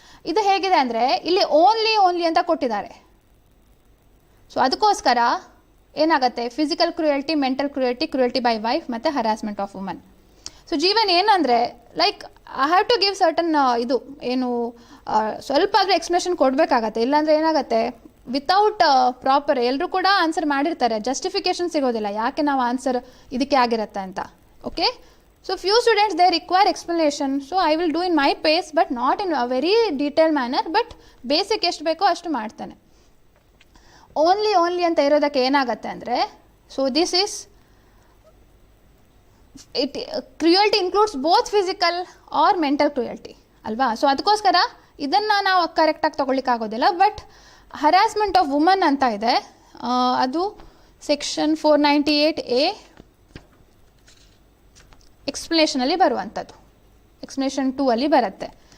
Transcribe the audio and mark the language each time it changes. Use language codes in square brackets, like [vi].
[kn] ಇದು ಹೇಗಿದೆ ಅಂದರೆ ಇಲ್ಲಿ ಓನ್ಲಿ ಅಂತ ಕೊಟ್ಟಿದ್ದಾರೆ. ಸೊ ಅದಕ್ಕೋಸ್ಕರ ಏನಾಗುತ್ತೆ, physical cruelty, mental cruelty, cruelty by wife ಮತ್ತು harassment of woman. So Jeevan ಏನಂದರೆ [en] like I have to give certain [kn] ಇದು ಏನು ಸ್ವಲ್ಪ ಆದರೂ ಎಕ್ಸ್ಪ್ಲನೇಷನ್ ಕೊಡಬೇಕಾಗತ್ತೆ. ಇಲ್ಲಾಂದರೆ ಏನಾಗುತ್ತೆ, ವಿತೌಟ್ ಪ್ರಾಪರ್ ಎಲ್ಲರೂ ಕೂಡ ಆನ್ಸರ್ ಮಾಡಿರ್ತಾರೆ, ಜಸ್ಟಿಫಿಕೇಶನ್ ಸಿಗೋದಿಲ್ಲ ಯಾಕೆ ನಾವು ಆನ್ಸರ್ ಇದಕ್ಕೆ ಆಗಿರುತ್ತೆ ಅಂತ. [en] okay, so few students they require explanation, so I will do in my pace but not in a very detailed manner, but basic [kn] ಎಷ್ಟು ಬೇಕೋ ಅಷ್ಟು ಮಾಡ್ತಾನೆ. ಓನ್ಲಿ ಅಂತ ಇರೋದಕ್ಕೆ ಏನಾಗುತ್ತೆ ಅಂದರೆ, [en] so this is cruelty includes both physical or mental cruelty [kn] ಅಲ್ವಾ. So ಅದಕ್ಕೋಸ್ಕರ ಇದನ್ನು ನಾವು ಕರೆಕ್ಟಾಗಿ ತೊಗೊಳ್ಳಿಕ್ಕಾಗೋದಿಲ್ಲ. ಬಟ್ ಹರಾಸ್ಮೆಂಟ್ ಆಫ್ ವುಮನ್ ಅಂತ ಇದೆ, ಅದು ಸೆಕ್ಷನ್ 498A ಎಕ್ಸ್ಪ್ಲನೇಷನಲ್ಲಿ ಬರುವಂಥದ್ದು, ಎಕ್ಸ್ಪ್ಲನೇಷನ್ 2 ಅಲ್ಲಿ ಬರುತ್ತೆ.